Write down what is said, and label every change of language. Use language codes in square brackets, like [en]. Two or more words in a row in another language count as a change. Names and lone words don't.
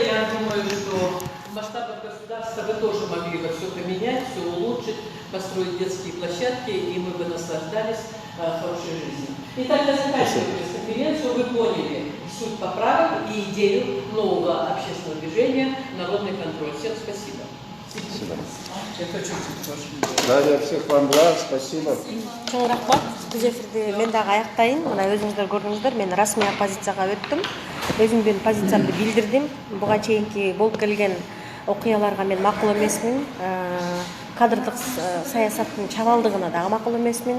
[ru] Я думаю, что в масштабах государства вы тоже могли бы все поменять, все улучшить, построить детские площадки, и мы бы наслаждались хорошей жизнью. Итак, я заканчиваю пресс-конференцию. Вы поняли суть поправок и идею нового общественного движения «Народный контроль». Всем спасибо. Спасибо. Это чуть-чуть тоже. Дарья, всех вам благ, спасибо. [ky] Чоң рахмат. Түз эфирди мен дагы аяктайын. Мына өзүңүздөр көрдүңүздөр, мен расмий оппозицияга өттүм. Өзүмдүн позициямды билдирдим. Буга чейинки болуп келген окуяларга мен макул эмесмин. кадрдык саясаттын чабалдыгына дагы макул эмесмин.